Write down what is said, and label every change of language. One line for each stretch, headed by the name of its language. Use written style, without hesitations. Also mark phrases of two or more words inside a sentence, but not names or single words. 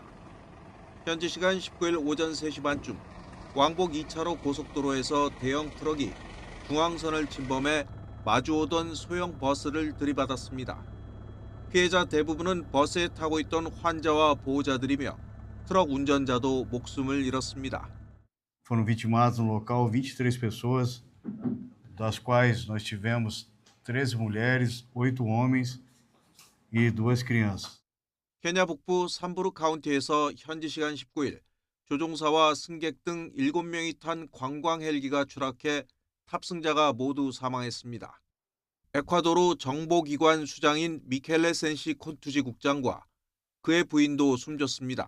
Korean: 현지 시간 19일 오전 3시 반쯤 왕복 2차로 고속도로에서 대형 트럭이 중앙선을 침범해 마주오던 소형 버스를 들이받았습니다. 피해자 대부분은 버스에 타고 있던 환자와 보호자들이며 트럭 운전자도 목숨을 잃었습니다.
Portuguese: Foram vitimadas no local 23 pessoas, das quais nós tivemos 13 mulheres, 8 homens e 2 crianças.
Korean: 케냐 북부 삼부르 카운티에서 현지 시간 19일 조종사와 승객 등 7명이 탄 관광 헬기가 추락해 탑승자가 모두 사망했습니다. 에콰도르 정보기관 수장인 미켈레 센시 콘투지 국장과 그의 부인도 숨졌습니다.